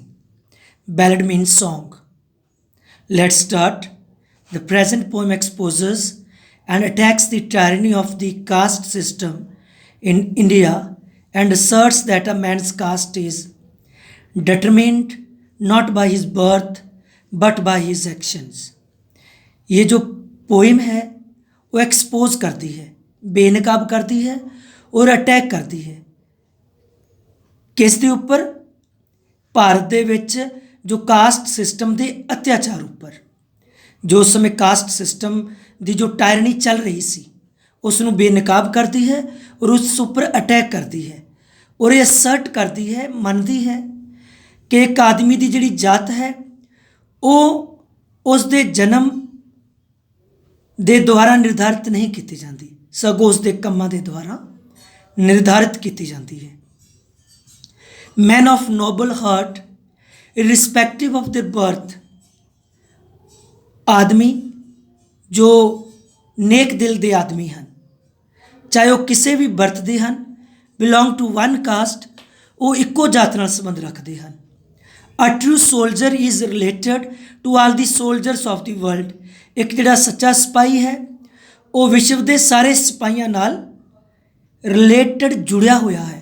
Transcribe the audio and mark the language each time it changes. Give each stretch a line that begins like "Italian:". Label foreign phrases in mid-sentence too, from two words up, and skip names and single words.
English: Ballad means song. Let's start. The present poem exposes and attacks the tyranny of the caste system in India and asserts that a man's caste is determined not by his birth but by his actions.
Hindi: ये जो पोइम है वो एक्सपोज करती है, बेनकाब करती है और
Punjabi: ਅਟੈਕ ਕਰਦੀ ਹੈ ਕਿਸ ਦੇ ਉੱਪਰ? ਭਾਰਤ ਦੇ ਵਿੱਚ ਜੋ ਕਾਸਟ ਸਿਸਟਮ ਦੇ ਅਤਿਆਚਾਰ ਉੱਪਰ। ਜੋ ਉਸ ਸਮੇਂ ਕਾਸਟ ਸਿਸਟਮ ਦੀ ਜੋ ਟਾਇਰਨੀ ਚੱਲ ਰਹੀ ਸੀ ਉਸ ਨੂੰ ਬੇਨਕਾਬ ਕਰਦੀ ਹੈ ਔਰ ਉਸ ਉੱਪਰ ਅਟੈਕ ਕਰਦੀ ਹੈ ਔਰ ਇਹ ਅਸਰਟ ਕਰਦੀ ਹੈ, ਮੰਨਦੀ ਹੈ ਕਿ ਇੱਕ ਆਦਮੀ ਦੀ ਜਿਹੜੀ ਜਾਤ ਹੈ ਉਹ ਉਸ ਦੇ ਜਨਮ ਦੇ ਦੁਆਰਾ ਨਿਰਧਾਰਿਤ ਨਹੀਂ ਕੀਤੀ ਜਾਂਦੀ, ਸਗੋਂ ਉਸ ਦੇ ਕੰਮਾਂ ਦੇ ਦੁਆਰਾ ਨਿਰਧਾਰਿਤ ਕੀਤੀ ਜਾਂਦੀ ਹੈ।
English: man of noble heart irrespective of their birth,
Punjabi: ਆਦਮੀ ਜੋ ਨੇਕ ਦਿਲ ਦੇ ਆਦਮੀ ਹਨ, ਚਾਹੇ ਉਹ ਕਿਸੇ ਵੀ ਬਰਥ ਦੇ ਹਨ,
English: belong to one caste,
Punjabi: ਉਹ ਇੱਕੋ ਜਾਤ ਨਾਲ ਸੰਬੰਧ ਰੱਖਦੇ ਹਨ।
English: a true soldier is related to all the soldiers of the world,
Punjabi: ਇੱਕ ਜਿਹੜਾ ਸੱਚਾ ਸਿਪਾਹੀ ਹੈ ਉਹ ਵਿਸ਼ਵ ਦੇ ਸਾਰੇ ਸਿਪਾਹੀਆਂ ਨਾਲ ਰਿਲੇਟਡ ਜੁੜਿਆ ਹੋਇਆ ਹੈ।